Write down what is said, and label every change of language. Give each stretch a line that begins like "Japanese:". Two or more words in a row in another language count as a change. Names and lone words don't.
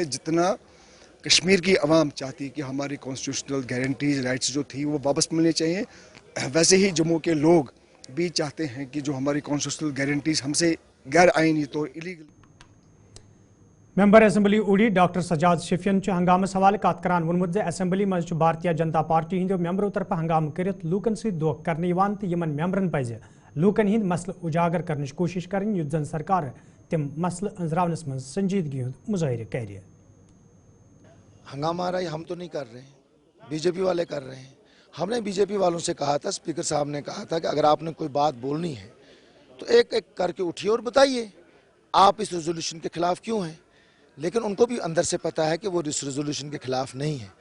Hindi: जितना कश्मीर की आवाम चाहती है कि हमारी
English: constitutional guarantees rights
Hindi: जो थी वो वापस मिलने चाहिए, वैसे ही जम्मू के लोग भी चाहते हैं कि जो हमारी
English: constitutional guarantees
Hindi: हमसे गैर आईनी तो इलीगल।
English: member assembly
Kashmiri: उड़ी डॉक्टर सजाद शफियन हंगामस हवाले कत करान वोनमुत असेंबली मज भारतीय जनता पार्टी हिंदो मेंबरों तरफ हंगाम करित लूकन सहित धोख करने तो यमन मेंबरन पज लूकन हिंद मसले उजागर करने कोशिश करें, युत जन सरकार तम मसले अंजरावनस मज संजीदगी मुजाहिर कर।
Hindi: हंगामा आ रहा है, हम तो नहीं कर रहे हैं, बीजेपी वाले कर रहे हैं। हमने बीजेपी वालों से कहा था, स्पीकर साहब ने कहा था कि अगर आपने कोई बात बोलनी है तो एक एक करके उठिए और बताइए आप इस रेजोल्यूशन के खिलाफ क्यों हैं। लेकिन उनको भी अंदर से पता है कि वो इस रेजोल्यूशन के खिलाफ नहीं है।